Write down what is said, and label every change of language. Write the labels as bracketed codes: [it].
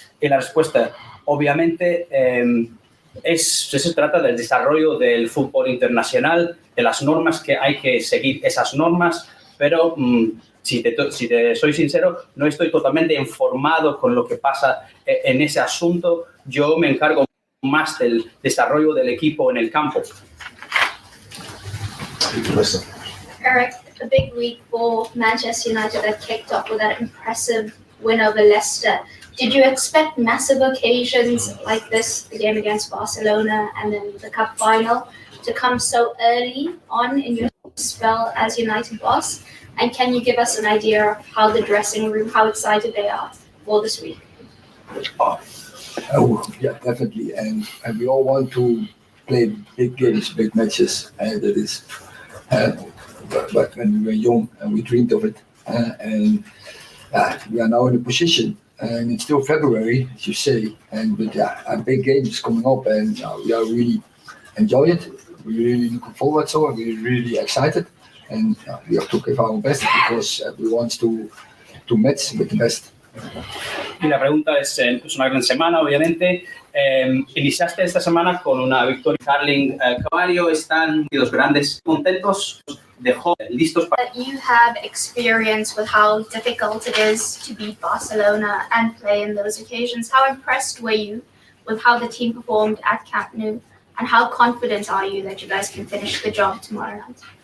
[es] Y la respuesta, obviamente, se trata del desarrollo del fútbol internacional, de las normas que hay que seguir esas normas, pero si te soy sincero, no estoy totalmente informado con lo que pasa en ese asunto. Yo me encargo más del desarrollo del equipo en el campo. [en] Eric, a big week for Manchester United that kicked off with that impressive win over Leicester. Did you expect massive occasions like this, the game against Barcelona and then the Cup final, to come so early on in your spell as United boss? And can you give us an idea of how the dressing room, how excited they are for this week? Oh, yeah, definitely. And we all want to play big games, big matches. And that is, but when we were young and we dreamed of it. And we are now in a position, and it's still February, as you say. But a big game is coming up, and we are really enjoying it. We're really looking forward to it. We're really excited. And we have to give our best because we want to match with the best. [es] Y la pregunta es una gran semana, obviamente. Iniciaste esta semana con una victoria. Carling, Caballo, están los grandes contentos dejó listos para... [en] That you have experience with how difficult it is to beat Barcelona and play in those occasions. How impressed were you with how the team performed at Camp Nou? And how confident are you that you guys can finish the job tomorrow night?